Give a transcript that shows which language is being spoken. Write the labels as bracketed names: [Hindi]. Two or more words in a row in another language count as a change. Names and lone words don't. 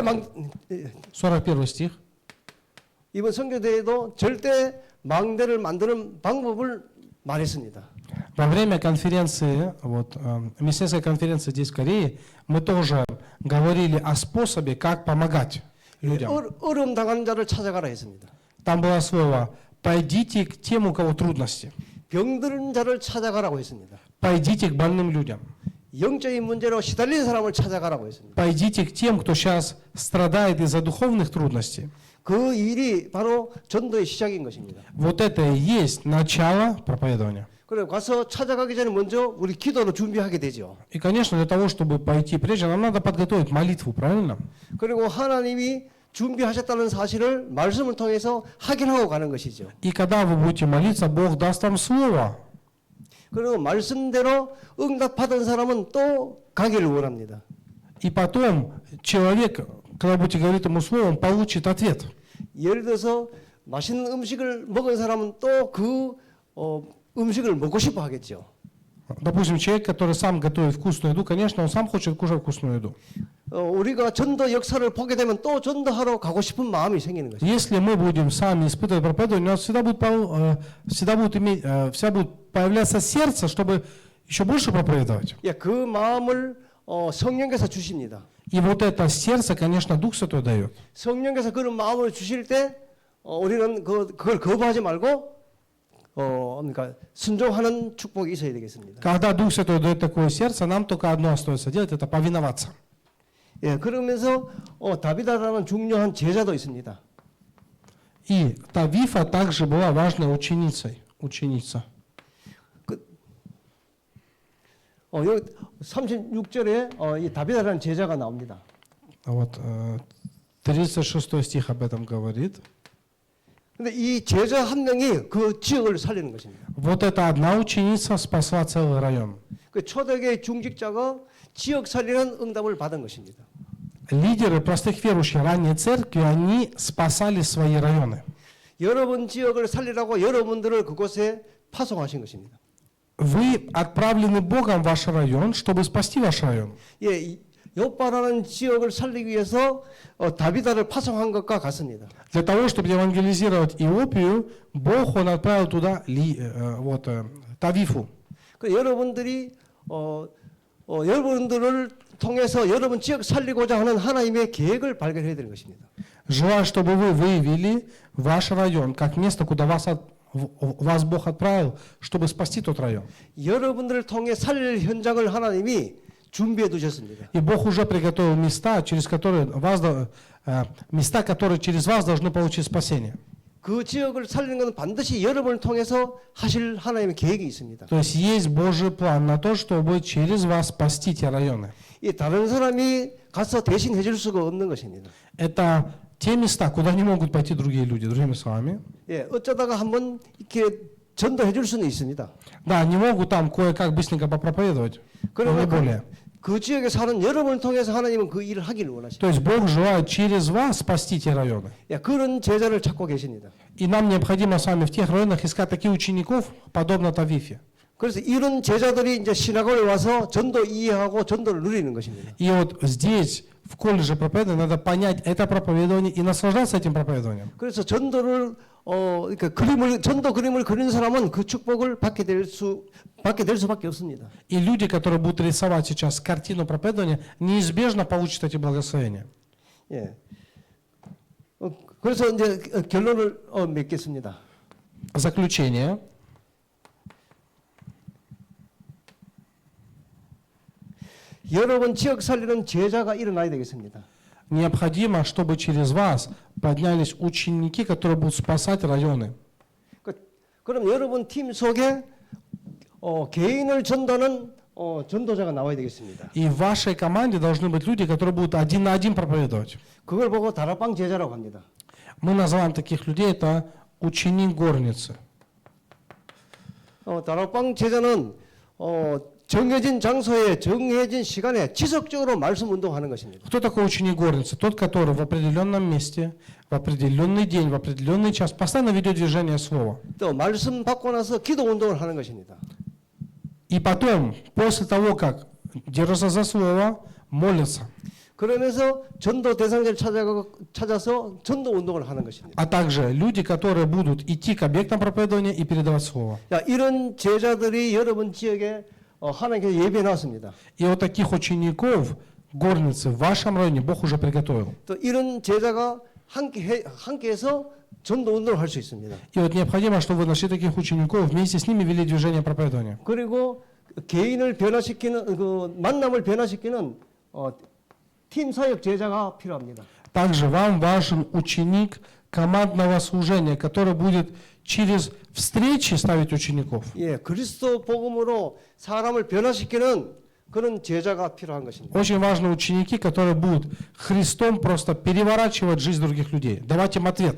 [Russian] 41 стих. [Korean] 이번 선교대회도 절대 망대를 만드는 방법을 말했습니다. [Russian] Во время конференции, Мессианской конференции здесь в Корее, мы тоже говорили о способе, как помогать людям. [Korean] 어려움 당하는 자를 찾아가라 했습니다. [Russian] Там было слово «пойдите к тем, у кого трудности». [Korean] 병든 자를 찾아가라고 했습니다. [Russian] Пойдите к больным людям. [Korean] 영적인 문제로 시달린 사람을 찾아가라고 했습니다. [Russian] Пойдите к тем, кто сейчас страдает из-за духовных трудностей. [Korean] 그 일이 바로 전도의 시작인 것입니다. [Russian] Вот это и есть начало проповедования. [Korean] 그래 가서 찾아가기 전에 먼저 우리 기도로 준비하게 되죠. [Russian] И, конечно, для того, чтобы пойти прежде, нам надо подготовить молитву, правильно? [Korean] 그리고 하나님이 준비하셨다는 사실을 말씀을 통해서 확인하고 가는 것이죠. [Russian] И когда вы будете молиться, Бог даст вам слово. [Korean] 그리고 말씀대로 응답받은 사람은 또 가기를 원합니다. [Russian] И потом человек, когда будете говорить ему слово, он получит ответ. [Korean] 예를 들어서 맛있는 음식을 먹은 사람은 또 그 음식을 먹고 싶어 하겠죠. [Russian] Допустим, человек, который сам готовит вкусную еду, конечно, он сам хочет кушать вкусную еду. [Korean] 우리가 전도 역사를 보게 되면 또 전도하러 가고 싶은 마음이 생기는 것이죠. [Russian] Если мы будем сами испытывать проповедование, у нас всегда будет появляться сердце, чтобы еще больше проповедовать. [Korean] 예, 그 마음을 성령께서 주십니다. [Russian] И вот это сердце, конечно, Дух Святой дает. [Korean] 성령께서 그런 마음을 주실 때 우리는 그걸 거부하지 말고 그러니까 순종하는 축복이 있어야 되겠습니다. [Russian] Когда Дух Святой дает такое сердце, нам только одно остается делать, это повиноваться. [Korean] 예, 그러면서 다비다라는 중요한 제자도 있습니다. [Russian] И Тавифа также была важной ученица. [Korean] 여기 36절에 이 다비다라는 제자가 나옵니다. [Russian] Вот 36 стих об этом говорит. [Korean] 근데 이 제자 한 명이 그 지역을 살리는 것입니다. [Russian] Вот эта одна ученица спасла целый район. [Korean] 그 초대교회 중직자가 지역 살리는 응답을 받은 것입니다. [Russian] Лидеры простых верующих ранней церкви, они спасали свои районы. [Korean] 여러분 지역을 살리라고 여러분들을 그곳에 파송하신 것입니다. [Russian] Вы отправлены Богом в ваш район, чтобы спасти ваш район. [Korean] 예, 요빠라는 지역을 살리기 위해서 다비다를 파송한 것과 같습니다. [Russian] Для того, чтобы евангелизировать Иопию, Бог, Он отправил туда Тавифу. [Korean] 그 여러분들이 여러분들을 통해서 여러분 지역 살리고자 하는 하나님의 계획을 발견해야 되는 것입니다. [Russian] Желаю, чтобы вы выявили ваш район как место, куда вас Бог отправил, чтобы спасти тот район. [Korean] 여러분들을 통해 살릴 현장을 하나님이 준비해 두셨습니다. [Russian] И Бог уже приготовил места, которые через вас должны получить спасение. [Korean] 그 지역을 살리는 것은 반드시 여러분을 통해서 하실 하나님의 계획이 있습니다. [Russian] То есть есть Божий план на то, чтобы через вас спасти те районы. [Korean] 이 다른 사람이 가서 대신 해줄 수가 없는 것입니다. [Russian] Это те места, куда не могут пойти другие люди, другими словами. [Korean] 예, 어쩌다가 한번 이렇게 전도해 줄 수는 있습니다. [Russian] Да, они могут там кое-как быстренько попроповедовать, но не более. [Korean] 그 지역에 사는 여러분을 통해서 하나님은 그 일을 하기를 원하십니다. [Russian] То есть Бог желает через вас спасти те районы. [Korean] 예, 그런 제자를 찾고 계십니다. [Russian] И нам необходимо с вами в тех районах искать таких учеников, подобно Тавифе. [Korean] 그래서 이런 제자들이 이제 신학원에 와서 전도 이해하고 전도를 누리는 것입니다. [Russian] И вот здесь, в колледже проповедования, надо понять это проповедование и наслаждаться этим проповедованием. [Korean] 그래서 전도를 그러니까 전도 그림을 그리는 사람은 그 축복을 받게 될 수밖에 없습니다. [Russian] И люди, которые будут рисовать сейчас картину проповедования, неизбежно получат эти благословения. [Korean] 예. 그래서 이제 결론을 맺겠습니다. [Russian] Заключение. [Korean] 여러분 지역 살리는 제자가 일어나야 되겠습니다. [Russian] Необходимо, чтобы через вас поднялись ученики, которые будут спасать районы. [Korean] 그럼 여러분 팀 속에 개인을 전도하는 전도자가 나와야 되겠습니다. [Russian] И в вашей команде должны быть люди, которые будут один на один проповедовать. [Korean] 그걸 보고 다락방 제자라고 합니다. [Russian] Мы называем таких людей это ученик горницы. [Korean] 다락방 제자는 정해진 장소에 정해진 시간에 지속적으로 말씀 운동하는 것입니다. [Russian] Кто такой ученик горницы? Тот, который в определенном месте, в определенный день, в определенный час постоянно ведет движение слова. [Korean] 또 말씀 받고 나서 기도 운동을 하는 것입니다. [Russian] И потом, после того, как держатся за слово, молятся. [Korean] 그러면서 전도 대상자를 찾아서 전도 운동을 하는 것입니다. [Russian] А также люди, которые будут идти к объектам проповедования и передавать слово. [Korean] 자, 이런 제자들이 여러분 지역에 하나님께서 예비해 놨습니다. [Russian] И вот таких учеников горницы в вашем районе Бог уже приготовил. [Korean] 또 이런 제자가 함께해서 전도 운동을 할 수 있습니다. [Russian] И вот необходимо, чтобы вы нашли таких учеников, вместе с ними вели движение проповедования. [Korean] 그리고 개인을 변화시키는 그 만남을 변화시키는 팀 사역 제자가 필요합니다. [Russian] Также вам важен ученик командного служения, который будет через встречи ставить учеников. [Korean] 예, 그리스도 복음으로 사람을 변화시키는 그런 제자가 필요한 것입니다. [Russian] Очень важны ученики, которые будут Христом просто переворачивать жизнь других людей, давать им ответ.